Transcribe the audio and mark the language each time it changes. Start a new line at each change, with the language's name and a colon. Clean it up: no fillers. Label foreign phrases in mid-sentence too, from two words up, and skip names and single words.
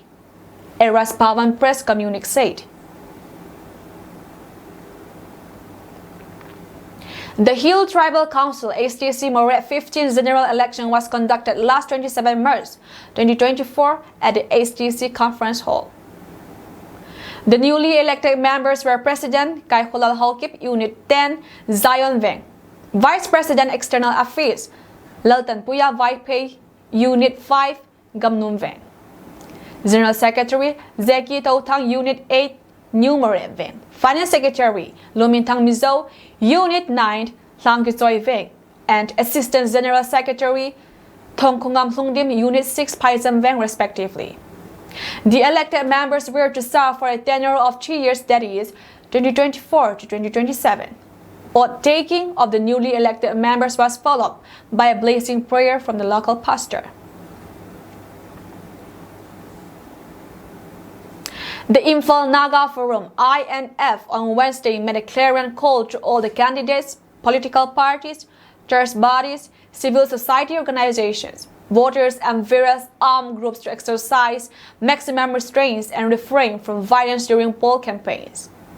English: A Raspavan press communique said. The Hill Tribal Council HTC Moret 15th general election was conducted last 27 March 2024 at the HTC Conference Hall. The newly elected members were President Kaihulal Haukip, Unit 10, Zion Veng, Vice President External Affairs, Laltan Puya Vaipei, Unit 5, Gamnum Veng, General Secretary Zeki Tautang, Unit 8, New Moret Veng, Finance Secretary Lumintang Mizo, Unit 9, Langkisoy Veng, and Assistant General Secretary Thongkongam Lungdim, Unit 6, Paisam Veng, respectively. The elected members were to serve for a tenure of 3 years, that is, 2024 to 2027. Oath taking of the newly elected members was followed by a blessing prayer from the local pastor. The Imphal Naga Forum (INF) on Wednesday made a clarion call to all the candidates, political parties, church bodies, civil society organizations, voters, and various armed groups to exercise maximum restraints and refrain from violence during poll campaigns.